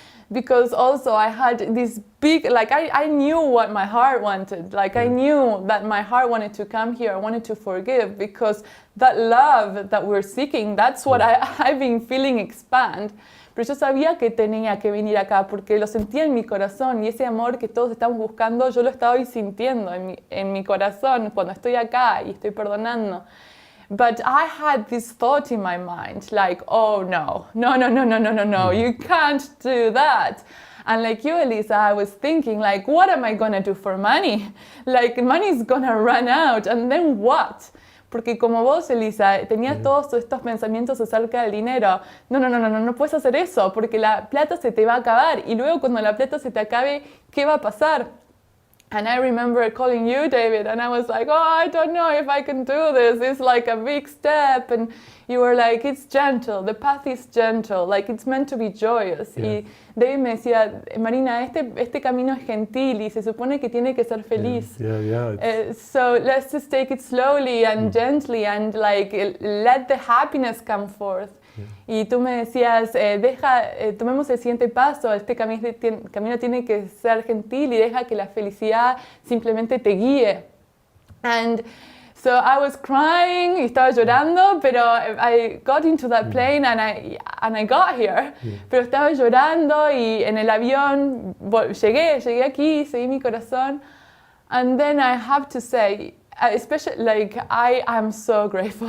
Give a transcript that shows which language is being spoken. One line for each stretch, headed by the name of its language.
English: Because also I had this big, like I knew what my heart wanted. Like I knew that my heart wanted to come here. I wanted to forgive because that love that we're seeking, that's what I've been feeling expand.
Spanish: Pero yo sabía que tenía que venir acá porque lo sentía en mi corazón y ese amor que todos estamos buscando, yo lo estaba hoy sintiendo en mi corazón cuando estoy acá y estoy perdonando.
English: But I had this thought in my mind, like, oh no, you can't do that. And like you, Elisa, I was thinking, like, what am I gonna do for money? Like, money's gonna run out, and then what?
Spanish: Porque como vos, Elisa, tenías todos estos pensamientos acerca del dinero. No puedes hacer eso, porque la plata se te va a acabar. Y luego cuando la plata se te acabe, ¿qué va a pasar?
English: And I remember calling you, David, and I was like, oh, I don't know if I can do this. It's like a big step. And you were like, it's gentle. The path is gentle. Like, it's meant to be joyous. Yeah.
Spanish: Y David me decía, Marina, este camino es gentil y se supone que tiene que ser feliz.
English: Yeah. So let's just take it slowly and gently and like let the happiness come forth.
Spanish: Y tú me decías, tomemos el siguiente paso, este camino tiene que ser gentil y deja que la felicidad simplemente te guíe. And
English: So I was crying, y estaba llorando, pero I got into that plane and I got here.
Spanish: Pero estaba llorando y en el avión llegué aquí, seguí mi corazón.
English: And then I have to say, especially, like, I am so grateful.